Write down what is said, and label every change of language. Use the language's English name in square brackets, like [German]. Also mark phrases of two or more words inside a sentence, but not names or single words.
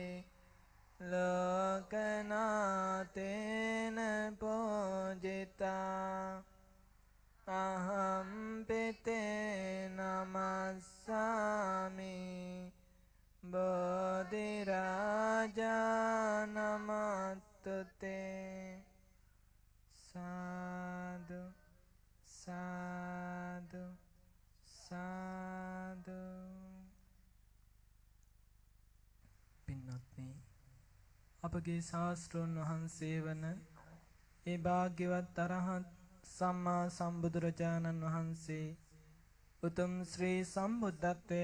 [Pali] ලෝකනාතේන පූජිතා අහම් පිතේ නමස්සාමි බෝධි රාජා නමස්තුතේ සාදු සාදු සාදු. [Sinhala] පින්වත්නි, අපගේ ශාස්ත්‍රඥ වහන්සේ වන ඒ භාග්‍යවත් අරහත් සම්මා සම්බුදුරජාණන් වහන්සේ උතුම් ශ්‍රී සම්බුද්ධත්වයේ